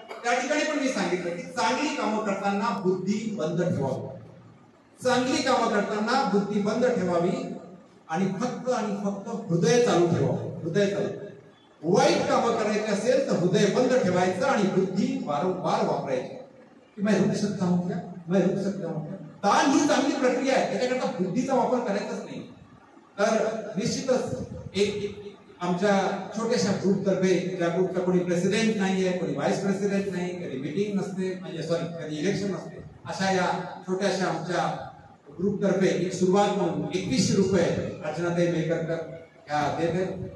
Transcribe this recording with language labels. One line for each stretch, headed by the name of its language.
Marathi: त्या ठिकाणी पण मी सांगितलं की चांगली कामं करताना बुद्धी बंद ठेवावी. चांगली कामं करताना बुद्धी बंद ठेवावी आणि फक्त हृदय चालू ठेवावं. हृदय चालू. वाईट कामं करायची असेल तर हृदय बंद ठेवायचं आणि बुद्धी वारंवार वापरायची.
Hindi: की मैं रुक सकता हूं क्या, मैं रुक सकता हूं क्या.
Marathi: दान ही चांगली प्रक्रिया आहे, त्याच्याकरता बुद्धीचा वापर करायचाच नाही. तर निश्चितच एक आमच्या छोट्याशा ग्रुपतर्फे, ज्या ग्रुपचा कोणी प्रेसिडेंट नाहीये, कोणी व्हाईस प्रेसिडेंट नाही, कधी मीटिंग नसते, म्हणजे कधी इलेक्शन नसते, अशा या छोट्याशा आमच्या ग्रुपतर्फे एक सुरुवात म्हणून 2100 रुपये अर्चनाताई मेहकरकर ह्या देते.